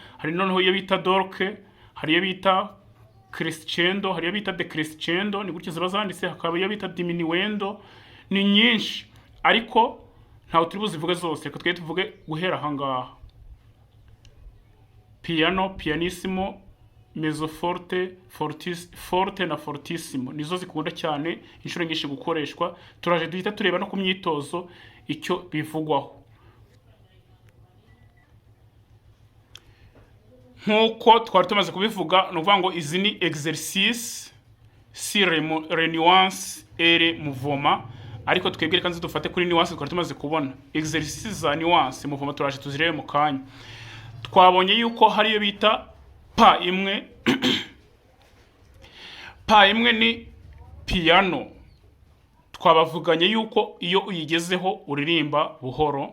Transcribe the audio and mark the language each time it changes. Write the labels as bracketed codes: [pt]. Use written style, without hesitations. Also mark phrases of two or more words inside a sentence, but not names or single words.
[rw] Hari noneho iyo bita dolce, hari iyo bita crescendo, hari iyo bita decrescendo, ni gutyo ziba zanditse. Hakaba iyo bita diminuendo. Ni nyinshi, ariko ntawe turi buzivuge zose. Reka twe tuvuge guhera ahangaha: [it] piano, pianissimo, mezzo forte, forte na fortissimo. [rw] Nizo zikunda cyane inshuro nyinshi gukoreshwa. Turaje duhita tureba no ku myitozo icyo bivugwaho. Nkuko twari tumaze kubivuga, no kuvuga ngo izi ni [fr] exercice sur les nuances et les mouvements. [rw] ariko twebwe reka nzi dufate kuri nuance twari tumaze kubona exercice za nuance muvoma turaje tuzirebe mu kanya. Twabonye yuko hari iyo bita pa imwe pa imwe ni piano. Twabavuganye yuko iyo uyigezeho uririmba buhoro.